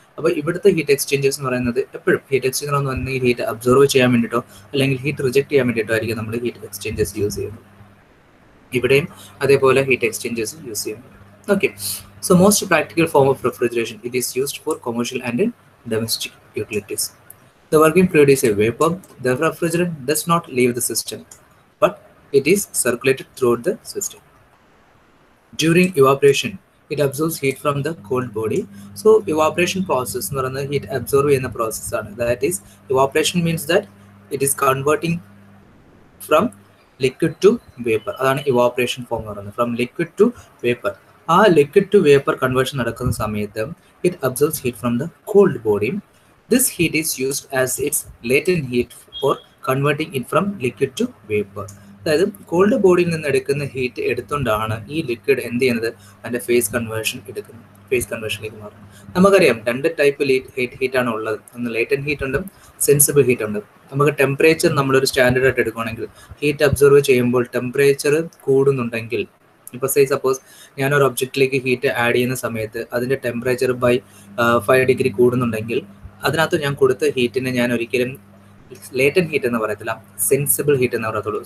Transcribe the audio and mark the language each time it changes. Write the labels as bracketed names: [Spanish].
[Malayalam] അപ്പോൾ ഇവിടുത്തെ heat exchangers എന്ന് പറയുന്നത് എപ്പോഴും ഹീറ്റ് എക്സ്ചേഞ്ചർ എന്ന് പറഞ്ഞാൽ ഹീറ്റ് അബ്സോർവ് ചെയ്യാൻ വേണ്ടിയിട്ടോ അല്ലെങ്കിൽ ഹീറ്റ് റിജക്ട് ചെയ്യാൻ വേണ്ടിയിട്ടോ ആയിരിക്കും നമ്മൾ ഹീറ്റ് എക്സ്ചേഞ്ചേഴ്സ് യൂസ് ചെയ്യുന്നത്. ഇവിടെയും അതേപോലെ ഹീറ്റ് എക്സ്ചേഞ്ചേഴ്സ് യൂസ് ചെയ്യുന്നുണ്ട്. [English] Okay, so most practical form of refrigeration, it is used for commercial and domestic utilities. The working fluid is a vapor. The refrigerant does not leave the system, but it is circulated throughout the system. During evaporation, it absorbs heat from the cold body. [Malayalam] So evaporation process എന്ന് പറയുന്നത് heat absorb ചെയ്യുന്ന process ആണ്. [English] That is, evaporation means that it is converting from liquid to vapor. [Malayalam] അതാണ് [English] evaporation form [Malayalam] എന്ന് പറയുന്നത്, [English] from liquid to vapor. [Malayalam] ആ [English] liquid to vapor conversion [Malayalam] നടക്കുന്ന സമയത്ത് [English] it absorbs heat from the cold body. This heat is used as its latent heat for converting it from liquid to vapor. [Malayalam] അതായത് called ബോഡിയിൽ നിന്ന് എടുക്കുന്ന heat എടുത്തുകൊണ്ടാണ് ഈ liquid എന്ത് ചെയ്യുന്നത്, അതിൻ്റെ ഫേസ് കൺവേർഷനിലേക്ക് മാറും. നമുക്കറിയാം 2 ടൈപ്പ് ഹീറ്റാണ് ഉള്ളത്. ഒന്ന് ലേറ്റന്റ് ഹീറ്റ് ഉണ്ട്, സെൻസിബിൾ ഹീറ്റ് ഉണ്ട്. നമുക്ക് ടെമ്പറേച്ചർ നമ്മളൊരു സ്റ്റാൻഡേർഡ് ആയിട്ട് എടുക്കുകയാണെങ്കിൽ ഹീറ്റ് അബ്സോർവ് ചെയ്യുമ്പോൾ ടെമ്പറേച്ചർ കൂടുന്നുണ്ടെങ്കിൽ, ഇപ്പോൾ സപ്പോസ് ഞാനൊരു ഒബ്ജക്റ്റിലേക്ക് ഹീറ്റ് ആഡ് ചെയ്യുന്ന സമയത്ത് അതിൻ്റെ ടെമ്പറേച്ചർ ബൈ 5 ഡിഗ്രി കൂടുന്നുണ്ടെങ്കിൽ അതിനകത്ത് ഞാൻ കൊടുത്ത ഹീറ്റിനെ ഞാൻ ഒരിക്കലും ലേറ്റന്റ് ഹീറ്റ് എന്ന് പറയത്തില്ല, സെൻസിബിൾ ഹീറ്റ് എന്ന് പറയത്തുള്ളൂ.